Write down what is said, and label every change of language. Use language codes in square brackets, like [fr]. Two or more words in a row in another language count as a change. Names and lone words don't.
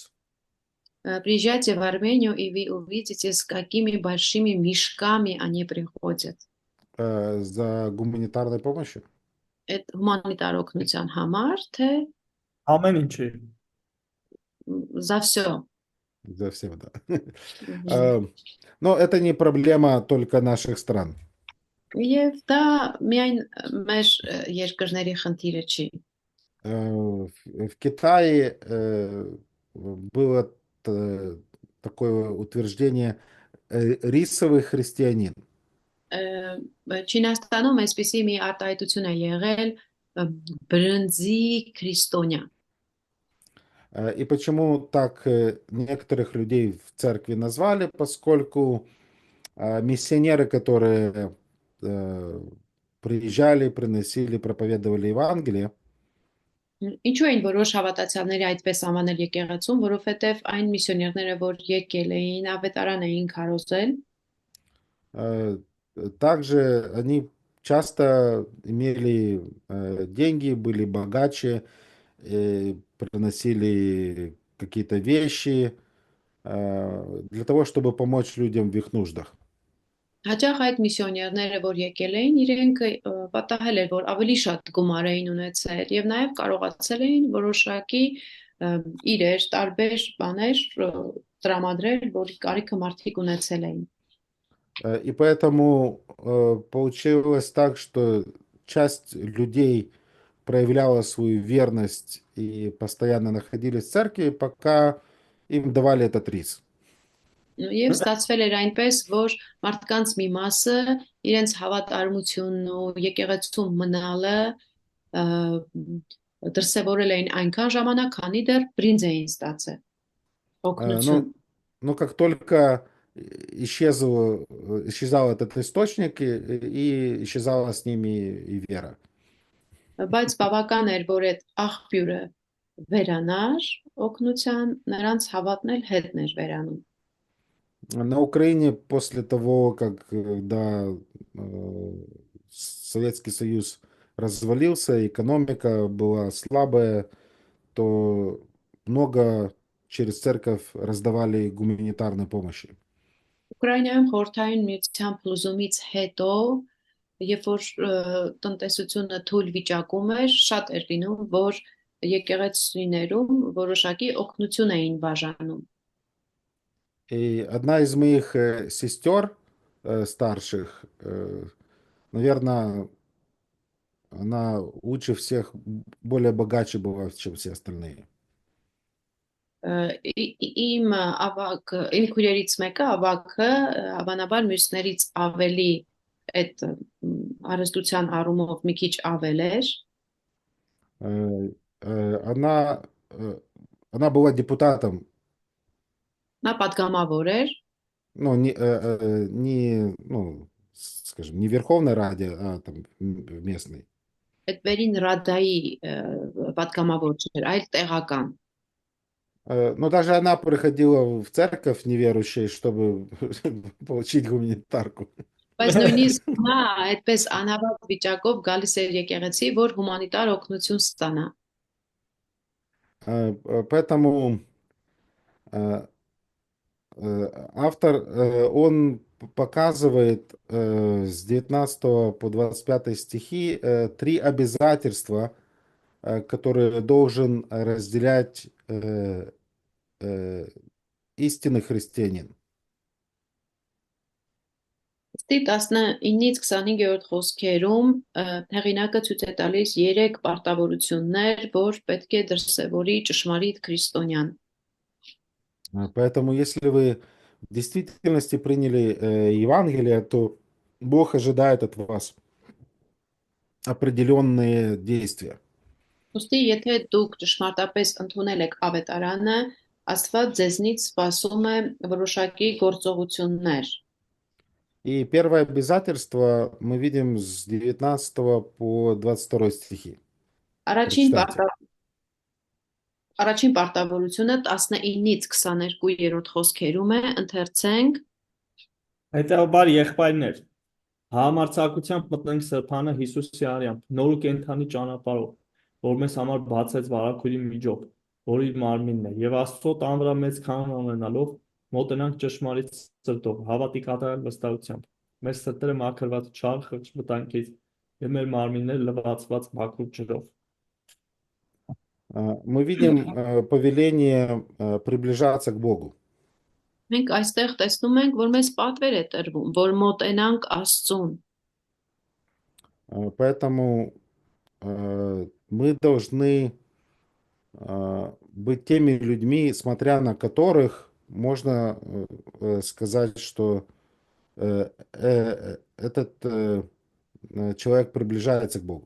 [ru] Приезжайте в Армению, и вы увидите, с какими большими мешками они приходят. За гуманитарной помощью? [hy] Այդ հումանիտար օգնության համար, թե Ամեն ինչի։ [ru] за все։ За всего, да. Но это не проблема только наших стран. [hy] Եվ դա միայն մեր երկրների խնդիրը չի։ [ru] В Китае было такое утверждение рисовый христианин. [hy] Չինաստանում այսպիսի մի արտահայտություն է եղել բրնձի քրիստոնյա։ [ru] И почему так некоторых людей в церкви назвали? Поскольку миссионеры, которые приезжали, приносили, проповедовали Евангелие, [hy] Ինչու էին որոշ հավատացյալների այդպես անվանել եկեղեցում, որովհետև այն միսիոներները, որ եկել էին, ավետարան էին քարոզել, [ru] также они часто имели деньги, были богаче, приносили какие-то вещи для того, чтобы помочь людям в их нуждах. [hy] հաճախ այդ միսիոներները, որ եկել էին, իրենք պատահել էր, որ ավելի շատ գումար էին ունեցել եւ նաեւ կարողացել էին որոշակի իրեր, տարբեր բաներ տրամադրել, որ կարիքը մարդիկ ունեցել էին։ [ru] И поэтому получилось так, что часть людей проявляла свою верность и постоянно находились в церкви, пока им давали этот рис. [hy] Եվ ստացվել էր այնպես, որ մարդկանց մի մասը իրենց հավատարմությունն ու եկեղեցում մնալը դրսևորել էին այնքան ժամանակ, քանի դեռ բրինձ էին ստացել օգնություն։ [ru] Но как только исчезал этот источник, и исчезала с ними и вера. [hy] Բայց բավական էր, որ այդ աղբյուրը վերանար օգնության, նրանց հավատն էլ հետն էր վերանում։ [ru] На Украине после того, как когда Советский Союз развалился, экономика была слабая, то много через церковь раздавали гуманитарной помощи. [hy] Ուկրաինայում խորհրդային միության փլուզումից հետո, երբ որ տնտեսությունը թույլ վիճակում էր, շատ էր լինում, որ եկեղեցիներում որոշակի օգնություն էին բաժանում։ [ru] И одна из моих сестер старших, наверное, она лучше всех, более богаче была, чем все остальные. [hy] Իմ քույրերից մեկը ավագը հավանաբար մյուսներից ավելի այդ հարստության առումով մի քիչ ավել էր։ [ru] Э, Она, она была депутатом, [hy] Նա падգամավոր էր, [ru] ну, ну, скажем, не в Верховной Раде, а там в местной. [hy] այդ վերին ռադայի падգամավոր չէր, այլ տեղական։ [ru] Но даже она приходила в церковь неверующей, чтобы получить гуманитарку. [hy] Բայց նույնիսկ նա այդպես անհավատ վիճակով գալիս էր եկեղեցի, որ հումանիտար օգնություն ստանա։ [ru] Поэтому автор, он показывает с 19 по 25 стихи три обязательства, которые должен разделять истинный христианин. [hy] Ստի 19-ից 25-րդ խոսքերում հեղինակը ցույց է տալիս 3 պարտավորություններ, որ պետք է դրսևորի ճշմարիտ քրիստոնյան։ [ru] Поэтому, если вы в действительности приняли Евангелие, то Бог ожидает от вас определенные действия. [hy] Ոստի եթե դուք ճշմարտապես ընդունել եք ավետարանը, Աստված ձեզնից սպասում է որոշակի գործողություններ։ [ru] И первое обязательство мы видим с 19 по 22 стихи. [hy] Առաջին [ru] Prочитайте. [hy] Առաջին պարտավորությունը 19-ից 22-րդ խոսքերում է, ընթերցենք. Հետևաբար եղբայրներ, համարձակությամբ մտնենք սրբանը Հիսուսի արյամբ, նոր ու կենդանի ճանապարհով, որ մեզ համար բացեց վարագույրի միջով, որ իր մարմինն է, եւ Աստծո տան վրա մեծ քահան ունենալով, մոտենանք ճշմարիտ սրտով, հավատի կատարյալ վստահությամբ։ Մեր սրտերը մաքրված չար խղճ վտանգից եւ մեր մարմինները լվացված բակուր ջրով։ [ru] Мы видим повеление приближаться к Богу. [hy] Մենք այստեղ տեսնում ենք, որ մեզ պատվեր է տրվում, որ մոտենանք Աստծուն։ [ru] Поэтому мы должны быть теми людьми, смотря на которых можно сказать, что этот человек приближается к Богу.